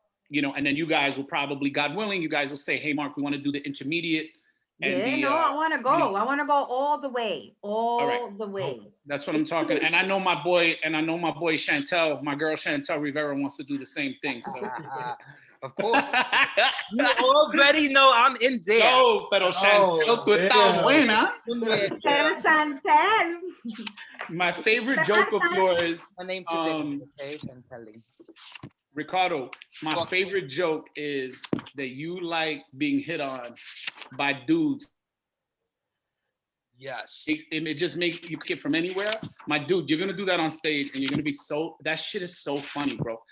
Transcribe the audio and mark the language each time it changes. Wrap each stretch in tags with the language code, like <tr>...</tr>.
<en>You know, and then you guys will probably, God willing, you guys will say, "Hey, Mark, we want to do the intermediate." And I want to go. You know, I want to go all the way, all the way. That's what I'm talking. And I know my boy, Chantel, my girl Chantel Rivera wants to do the same thing. So. Of course. You already know I'm in there.</en> <es>No, pero Chantel, tú estás buena. Pero Chantel.</es> <en>My favorite joke of yours, my name today, okay? Chantel. Ricardo, my favorite joke is that you like being hit on by dudes. Yes. It just makes you get from anywhere. My dude, you're gonna do that on stage, and you're gonna be that shit is so funny, bro.</en>